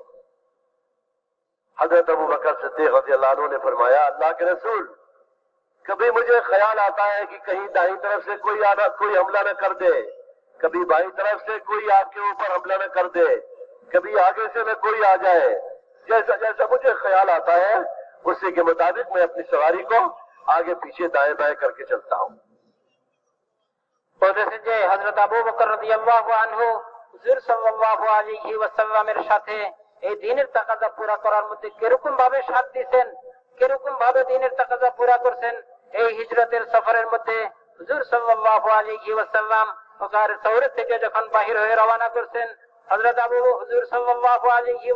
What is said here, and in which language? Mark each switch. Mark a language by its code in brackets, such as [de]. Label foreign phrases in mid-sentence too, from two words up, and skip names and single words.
[ur] حضرت ابو بکر صدیق [ar] رضی اللہ عنہ [ur] نے فرمایا اللہ کے رسول کبھی مجھے خیال آتا ہے کہ کہیں دائیں طرف سے کوئی حملہ نہ کر دے کبھی بائیں طرف سے کوئی آپ کے اوپر حملہ نہ کر دے کبھی آگے سے نہ کوئی آ جائے جیسا جیسا مجھے خیال آتا ہے اسی کے مطابق میں اپنی سواری کو آگے پیچھے دائیں بائیں کر کے چلتا ہوں [bn] বলতেছেন যে হযরত আবু বকর [ar] رضي الله عنه [bn] হুজুর [ar] صلى الله عليه وسلم [bn] সাথে এই দ্বীনের তাকাজা পুরা করার মধ্যে কিরকম ভাবে সাথ দিবেন কিরকম ভাবে দ্বীনের তাকাজা পুরা করছেন এই হিজরতের সফরের মধ্যে হুজুর [ar] صلى الله عليه وسلم [bn] ওকার সৌর থেকে যখন বাহির হয়ে রওনা করছেন হযরত হুজুর [ar] صلى الله عليه